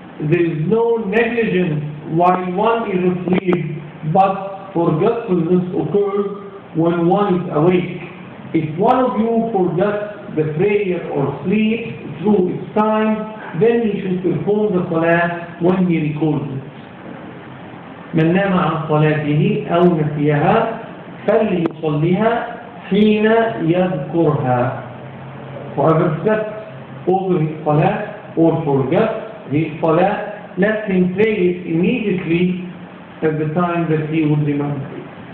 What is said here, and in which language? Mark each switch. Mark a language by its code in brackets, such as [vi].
[en] There is no negligence while one is asleep, but forgetfulness occurs when one is awake. If one of you forgets the prayer or sleeps through its time, then he should perform the salah when he recalls it. [ar] من نام عن صلاته أو نسيها فليصليها حين يذكرها. [en] Whoever slept over his salah or forgot his salah, let him pray it immediately at the time that he would remember it.